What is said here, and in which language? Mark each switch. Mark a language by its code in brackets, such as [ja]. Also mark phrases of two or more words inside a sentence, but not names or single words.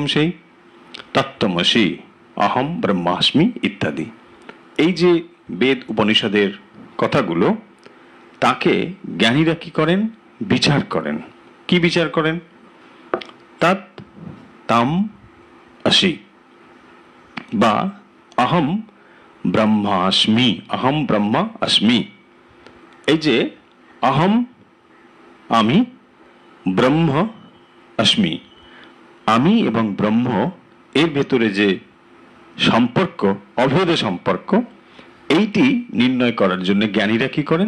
[bn] সেই [sa] তত্ত্বমসি, অহম ব্রহ্মাস্মি [bn] ইত্যাদি। এই যে বেদ উপনিষদের কথাগুলো, তাকে জ্ঞানীরা কি করেন? বিচার করেন। কি বিচার করেন? [sa] তৎ তম আসি, [bn] বা [sa] অহম ব্রহ্মাস্মি, অহম ব্রহ্মা अस्मि। [bn] এই যে অহম আমি, [sa] ব্রহ্ম अस्मि, [bn] আমি এবং ব্রহ্ম এর ভেতরে যে সম্পর্ক, অভেদ সম্পর্ক, এইটি নির্ণয় করার জন্য জ্ঞানীরা কি করেন?